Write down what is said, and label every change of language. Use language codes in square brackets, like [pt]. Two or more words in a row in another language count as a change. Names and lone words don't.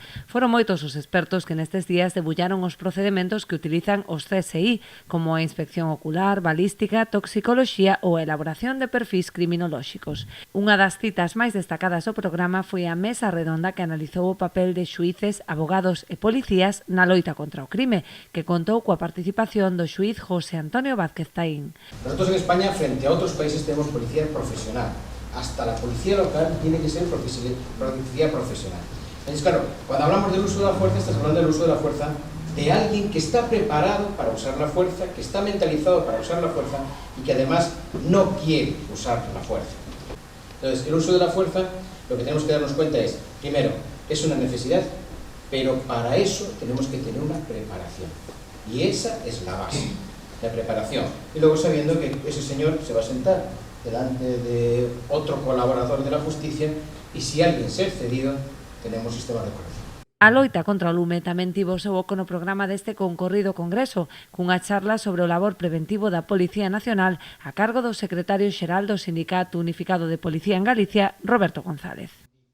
[gl] Foron moitos os expertos que nestes días debullaron os procedementos que utilizan os CSI, como a inspección ocular, balística, toxicoloxía ou a elaboración de perfis criminolóxicos. Unha das citas máis destacadas do programa foi a mesa redonda que analizou o papel de xuíces, abogados e policías na loita contra o crime, que contou coa participación do xuíz José Antonio Vázquez Taín. [es] Nosotros en España, frente a otros países, tenemos policía profesional. Hasta la policía local tiene que ser policía profesional. Entonces, claro, cuando hablamos del uso de la fuerza, estás hablando del uso de la fuerza de alguien que está preparado para usar la fuerza, que está mentalizado para usar la fuerza y que además no quiere usar la fuerza. Entonces, el uso de la fuerza, lo que tenemos que darnos cuenta es, primero, es una necesidad, pero para eso tenemos que tener una preparación. Y esa es la base. La preparación, y luego sabiendo que ese señor se va a sentar delante de otro colaborador de la justicia y si alguien se ha excedido, tenemos sistema de corrección. [gl] A loita contra o lume tamén tivo o seu oco no programa deste concorrido congreso, cunha charla sobre o labor preventivo da Policía Nacional a cargo do secretario xeral do Sindicato Unificado de Policía en Galicia, Roberto González.